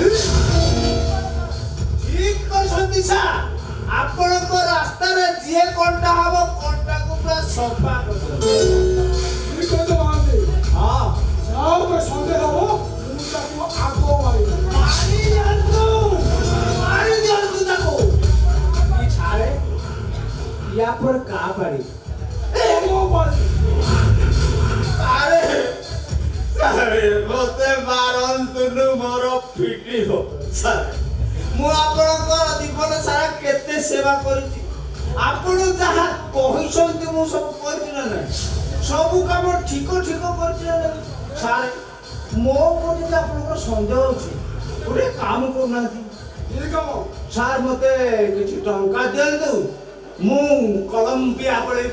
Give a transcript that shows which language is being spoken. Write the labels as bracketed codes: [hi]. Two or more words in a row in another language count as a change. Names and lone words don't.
[or] ଠିକ କରିଛନ୍ତି ସାର୍ ଆପଣଙ୍କ ରାସ୍ତାରେ ଯିଏ କଣ୍ଟା ହବ କଣ୍ଟାକୁ ପୁରା ସଫା କରିଦେବ ଠିକ ଅଛି ମହାନ୍ତି ହଁ ଯାହା ଉପରେ ସନ୍ଦେହ ହବ ମୁଁ ତାକୁ ଆଗ ମାରିବି ମାରି ଦିଅନ୍ତୁ ତାକୁ ଇ ଛାଡେ ୟା पर का पाड़ी ଆରେ ମତେ ମାରନ୍ତୁନି ମୋର ଫିଟି ହୋ ସାର୍ ମୁଁ ଆପଣଙ୍କ ଜୀବନ ସାରା କେତେ ସେବା କରିଛି ଆପଣ ଯାହା କହିଛନ୍ତି ମୁଁ ସବୁ କରିଛି ନା ନାହିଁ ସବୁ କାମ ଠିକ କରିଛି ନା ନାହିଁ ସାର୍ ମୋ ପ୍ରତି ଯେ ଆପଣଙ୍କର ସନ୍ଦେହ ଅଛି ଗୋଟେ କାମ କରୁନାହାନ୍ତି ସାର୍ ମତେ କିଛି ଟଙ୍କା ଦିଅନ୍ତୁ ମୁଁ କଲମ୍ବିଆ ପଳେଇବି